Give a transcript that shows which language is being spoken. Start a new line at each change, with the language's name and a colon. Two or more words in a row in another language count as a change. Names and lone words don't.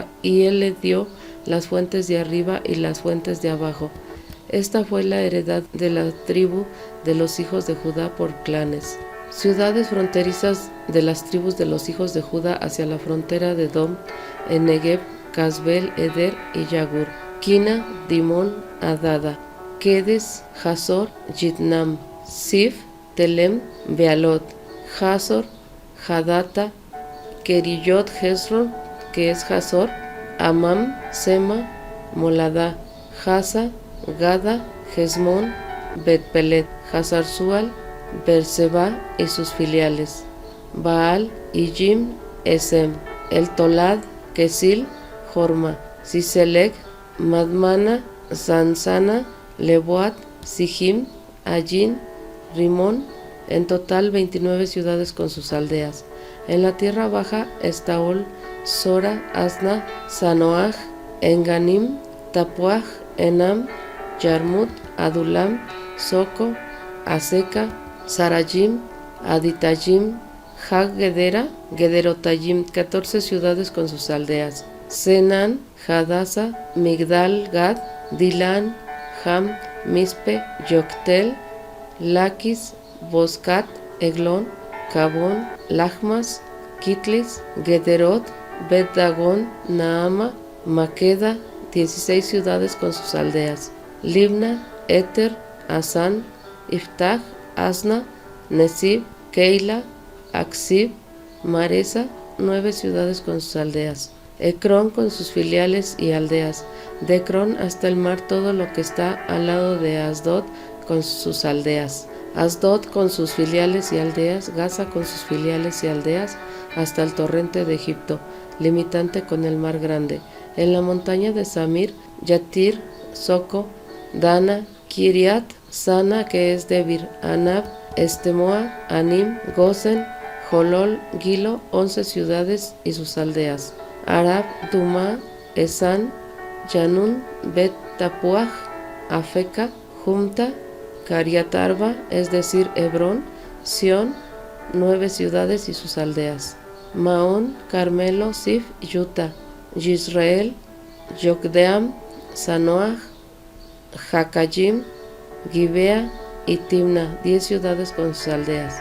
Spanish: Y él le dio las fuentes de arriba y las fuentes de abajo. Esta fue la heredad de la tribu de los hijos de Judá por clanes. Ciudades fronterizas de las tribus de los hijos de Judá hacia la frontera de Edom, en Negev, Casbel, Eder y Yagur, Kina, Dimón, Adada, Kedes, Hazor, Jitnam, Sif, Telem, Bealot, Hazor, Hadata, Keriyot Hezron, que es Hazor, Amam, Sema, Molada, Haza, Gada, Hezmón, Bet-Pelet, Hazar-Sual, Berseba y sus filiales, Baal, Ijim, Esem, El Tolad, Kesil, Jorma, Siselec, Madmana, Sansana, Lebuat, Sijim, Ayin, Rimón, en total 29 ciudades con sus aldeas. En la tierra baja, Estaol, Sora, Asna, Sanoaj, Enganim, Tapuaj, Enam, Yarmut, Adulam, Soco, Aseca, Sarajim, Aditayim, Jag Gedera, Gederotayim, 14 ciudades con sus aldeas. Senan, Hadasa, Migdal, Gad, Dilan, Ham, Mispe, Yoctel, Laquis, Boscat, Eglón, Cabón, Lachmas, Kitlis, Gederot, Bet-Dagón, Naama, Maqueda, 16 ciudades con sus aldeas. Libna, Eter, Asán, Iftach, Asna, Nesib, Keila, Aksib, Maresa, 9 ciudades con sus aldeas. Ecrón con sus filiales y aldeas, de Ecrón hasta el mar todo lo que está al lado de Asdod con sus aldeas, Asdod con sus filiales y aldeas, Gaza con sus filiales y aldeas, hasta el torrente de Egipto, limitante con el mar grande. En la montaña de Samir, Yatir, Soco, Dana, Kiriat, Sana, que es de Bir, Anab, Estemoa, Anim, Gosen, Jolol, Gilo, 11 ciudades y sus aldeas. Arab, Duma, Esan, Yanun, Bet Tapuaj, Afeca, Jumta, Cariatarba, es decir, Hebrón, Sión, 9 ciudades y sus aldeas. Maón, Carmelo, Sif, Yuta, Yisrael, Yokdeam, Sanoach, Jacayim, Gibea y Timna, 10 ciudades con sus aldeas.